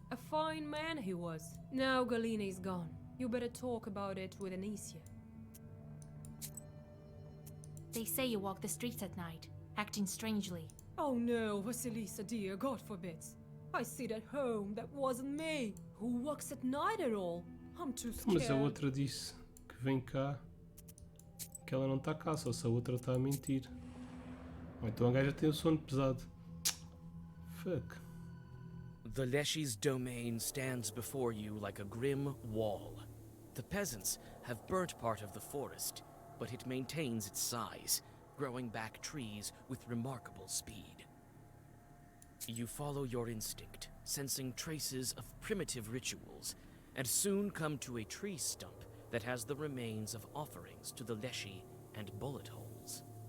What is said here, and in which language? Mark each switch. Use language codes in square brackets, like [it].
[en] A fine man he was. Now Galina is gone. You better talk about it with Anicia. They say you walk the streets at night, acting strangely. Oh no, Vasilisa dear, God forbid. I sit at home, that wasn't me. Who walks at night at all? I'm too scared. [pt] Mas a outra disse que vem cá, que ela não está cá, só se a outra está a mentir. Ou então a gaja tem o sono pesado. [en] Fuck. The Leshy's domain stands before you like a grim wall. The peasants have burnt part of the forest, but it maintains its size, growing back trees with remarkable speed. You follow your instinct, sensing traces of primitive rituals, and soon come to a tree stump that has the remains of offerings to the Leshy and bullet holes.